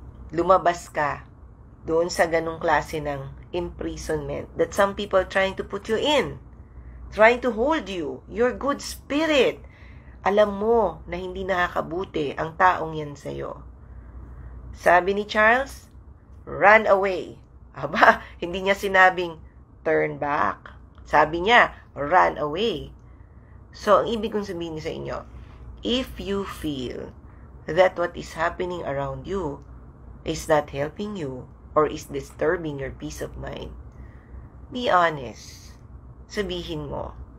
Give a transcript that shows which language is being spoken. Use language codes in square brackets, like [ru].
[tl] Lumabas ka doon sa ganung klase ng imprisonment [en] that some people trying to put you in. Trying to hold you. Your good spirit. [tl] Alam mo na hindi nakakabuti ang taong yan sa'yo. Sabi ni Charles, [en] run away. [tl] Aba, hindi niya sinabing [en] turn back. [tl] Sabi niya, [en] run away. [tl] So, ang ibig kong sabihin sa inyo, [en] if you feel that what is happening around you is not helping you or is disturbing your peace of mind, be honest. [tl] Sabihin mo.